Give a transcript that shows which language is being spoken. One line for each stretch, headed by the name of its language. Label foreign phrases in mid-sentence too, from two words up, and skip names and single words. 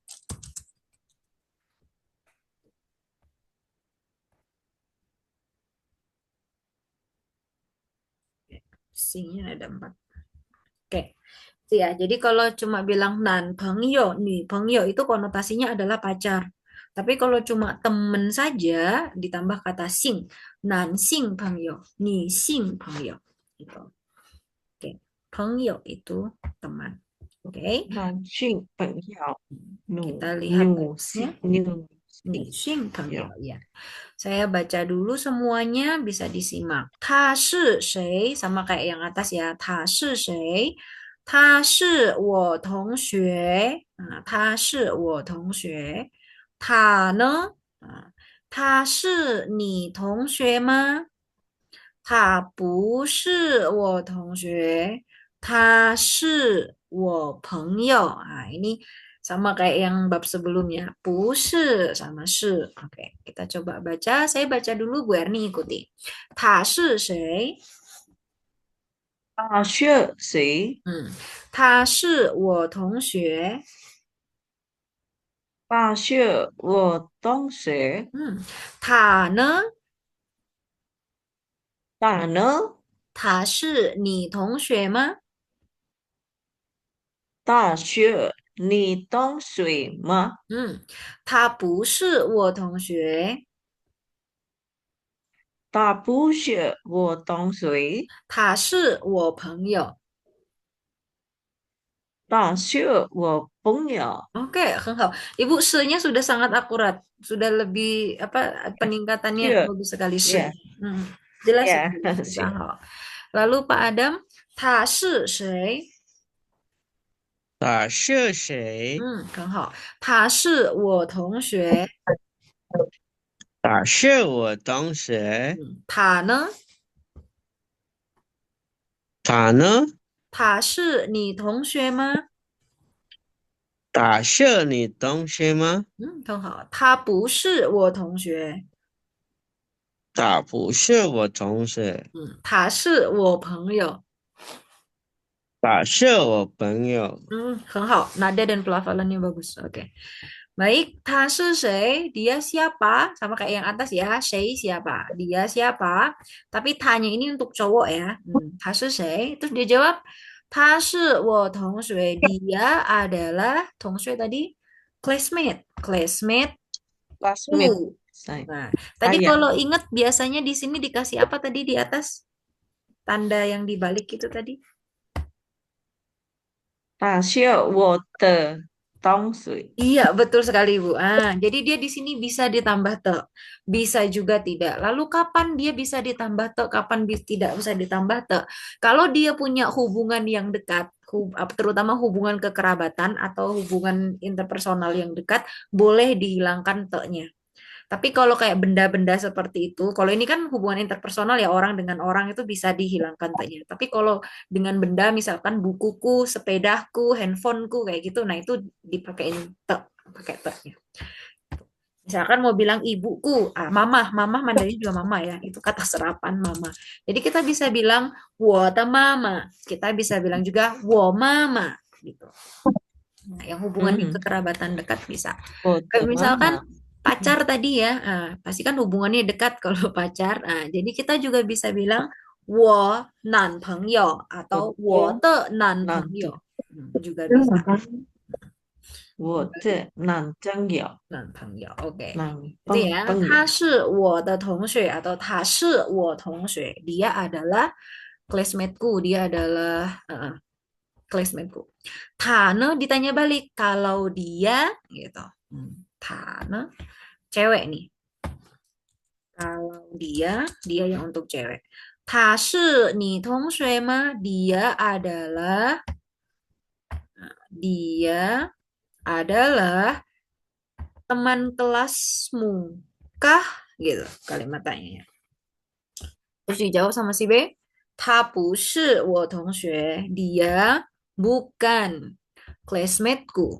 Indonesian: Singnya ada 4. Oke. Ya, jadi kalau cuma bilang
Chinese: 男朋友, 女朋友
Indonesian: itu konotasinya adalah pacar. Tapi kalau cuma temen saja ditambah kata sing,
Chinese: 男性朋友，女性朋友.
Indonesian: Gitu. Oke, pengyo itu teman. Oke.
Chinese: 男性朋友.
Indonesian: Kita lihat Si,
Chinese: 女性朋友
Indonesian: ya. ya. Saya baca dulu semuanya bisa disimak.
Chinese: 他是谁
Indonesian: sama kayak yang atas ya.
Chinese: 他是谁. 他是我同学他是我同学。他呢他是你同学吗？他不是我同学，他是我朋友
Indonesian: ini sama kayak yang bab sebelumnya. 不是 sama 是. Oke, kita coba baca. Saya baca dulu, Bu Erni ikuti.
Chinese: 他是谁？他是谁？他是我同学。他是我同学。他呢？他呢？他是你同学吗？他是你同学吗？他不是我同学。他不是我同学。他是我朋友。他是我朋友。 Oke, 很好.
Indonesian: Ibu se-nya sudah sangat akurat. Sudah lebih peningkatannya bagus sekali se. Jelas Ya, sekali. Sangat. Lalu Pak Adam,
Chinese: 他是谁？他是谁？很好。他是我同学。他是我同学。他呢？他呢？他是你同学吗？打是你同学吗？嗯，很好。他不是我同学。他不是我同学，嗯，他是我朋友。他是我朋友。很好.
Indonesian: Nada dan pelafalannya bagus. Oke. Baik,
Chinese: 他是谁?
Indonesian: Dia siapa? Sama kayak yang atas ya. Sei siapa? Dia siapa? Tapi tanya ini untuk cowok ya.
Chinese: 他是谁?
Indonesian: Terus dia jawab,
Chinese: 他是我同学.
Indonesian: Dia adalah 同学 tadi classmate. Classmate Classmate ku. saya. Nah, tadi Saya. kalau ingat biasanya di sini dikasih apa tadi di atas? Tanda yang dibalik itu tadi.
Chinese: 他是我的同学。
Indonesian: Iya, betul sekali, Bu. Jadi dia di sini bisa ditambah te, bisa juga tidak. Lalu kapan dia bisa ditambah te, kapan tidak bisa ditambah te? Kalau dia punya hubungan yang dekat, terutama hubungan kekerabatan atau hubungan interpersonal yang dekat, boleh dihilangkan te-nya. Tapi kalau kayak benda-benda seperti itu, kalau ini kan hubungan interpersonal ya orang dengan orang itu bisa dihilangkan te-nya. Tapi kalau dengan benda misalkan bukuku, sepedaku, handphoneku kayak gitu, nah itu dipakein te, pakai te-nya. Misalkan mau bilang ibuku, mama Mandarin juga mama ya, itu kata serapan mama. Jadi kita bisa bilang
Chinese: 我的妈妈,
Indonesian: kita bisa bilang juga
Chinese: 我妈妈
Indonesian: gitu. Nah, yang hubungannya Hmm. kekerabatan dekat bisa. Oh, Kayak misalkan mama. pacar tadi ya, pasti kan hubungannya dekat kalau pacar. Jadi kita juga bisa bilang
Chinese: 我男朋友
Indonesian: atau
Chinese: 我的男朋友
Indonesian: nanti. Juga bisa.
Chinese: 我的男朋友，男朋友，oke. 男
Indonesian: Itu ya,
Chinese: 朋友。他是我的同学 atau 他是我同学.
Indonesian: Dia adalah classmateku, dia adalah classmateku. Tane ditanya balik, kalau dia gitu. Tane cewek nih. Kalau dia yang untuk cewek.
Chinese: 他是你同学吗?
Indonesian: Dia adalah teman kelasmu kah? Gitu kalimat tanya. Terus dijawab sama si B.
Chinese: 他不是我同学.
Indonesian: Dia bukan classmateku.